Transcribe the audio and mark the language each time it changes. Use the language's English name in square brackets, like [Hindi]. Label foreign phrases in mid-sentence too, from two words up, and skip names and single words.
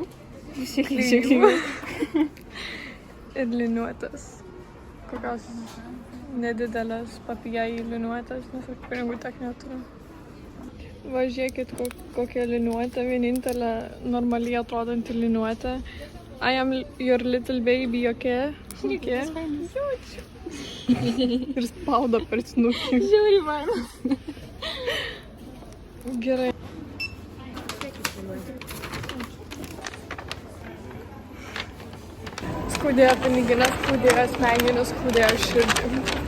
[Lithuanian] klijų ir liniuotės. Kokios nedidelės papijai liniuotės, nes aš pinigų tiek neturiu. Va, žiūrėkit, kokia liniuotė, vienintelė normaliai atrodanti liniuotė. [English] I am your little baby, okay? [Lithuanian] Okay. Ir spaudo per snukį. Žiūri man. Gerai. Skaudėjo piniginės, skaudėjo smegenis, skaudėjo širdį.